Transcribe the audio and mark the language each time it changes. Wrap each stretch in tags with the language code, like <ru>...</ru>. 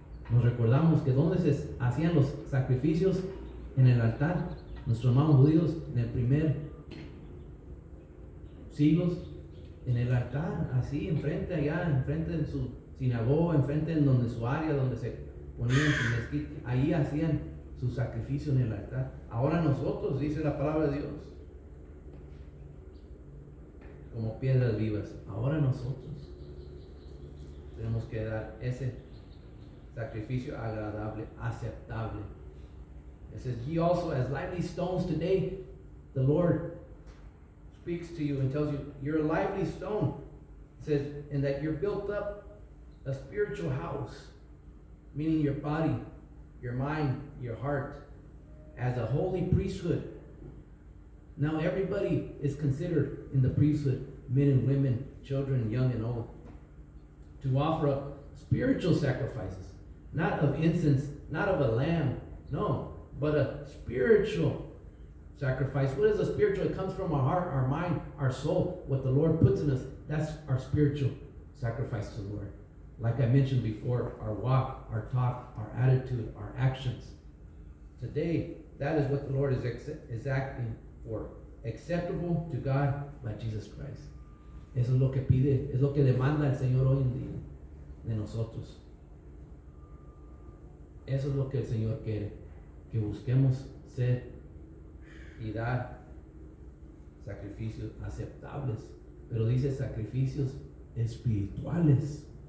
<es>Nos recordamos que donde se hacían los sacrificios en el altar, nuestros hermanos judíos en el primer siglos, en el altar, así enfrente allá, enfrente de su sinagoga, enfrente en donde su área, donde se ponían su mezquita, ahí hacían su sacrificio en el altar. Ahora nosotros, dice la palabra de Dios, como piedras vivas, ahora nosotros tenemos que dar ese sacrificio agradable, aceptable.</es> <en>It says, ye also as lively stones today, the Lord speaks to you and tells you, you're a lively stone. It says, and that you're built up a spiritual house, meaning your body, your mind, your heart, as a holy priesthood. Now everybody is considered in the priesthood, men and women, children, young and old, to offer up spiritual sacrifices, not of incense, not of a lamb, no, but a spiritual sacrifice. What is a spiritual? It comes from our heart, our mind, our soul, what the Lord puts in us. That's our spiritual sacrifice to the Lord. Like I mentioned before, our walk, our talk, our attitude, our actions. Today, that is what the Lord is acting for. Acceptable to God by Jesus Christ.</en> <es>Eso es lo que pide, es lo que demanda el Señor hoy en día de nosotros. Eso es lo que el Señor quiere, que busquemos ser y dar sacrificios aceptables, pero dice sacrificios espirituales.</es>